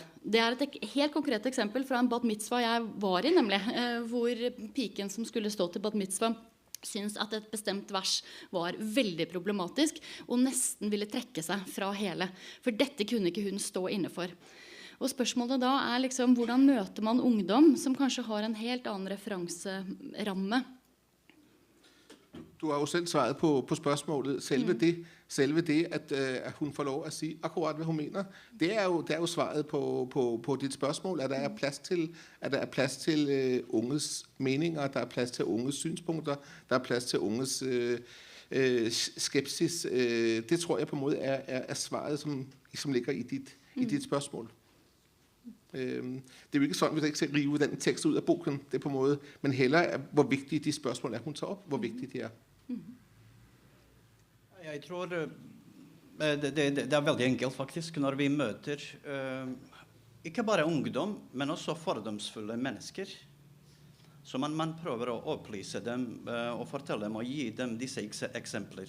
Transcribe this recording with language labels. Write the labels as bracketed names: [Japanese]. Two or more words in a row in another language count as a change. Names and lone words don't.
[Norwegian] Det et helt konkret eksempel fra en bat mitzvah jeg var i, nemlig, hvor piken som skulle stå til bat mitzvah synes at et bestemt vers var veldig problematisk og nesten ville trekke seg fra hele, for dette kunne ikke hun stå innenfor. Og spørsmålet da liksom, hvordan møter man ungdom som kanskje har en helt annen referanseramme? [Danish] Du har jo selv svaret på spørsmålet. Selve det at hun får lov at sige akkurat, hvad hun mener, det er jo svaret på dit spørgsmål, at der er plads til unges meninger, der er plads til unges synspunkter, der er plads til unges skepsis. Det tror jeg på en måde er svaret, som ligger i dit spørgsmål. Det jo ikke sådan, hvis jeg ikke skal rive den tekst ud af boken, det på en måde, men heller hvor vigtige de spørgsmål hun tager op, hvor vigtigt det er. Jeg tror det veldig enkelt faktisk, når vi møter ikke bare ungdom, men også fordomsfulle mennesker. [Norwegian] Så man prøver å opplyse dem og fortelle dem og gi dem disse eksempler.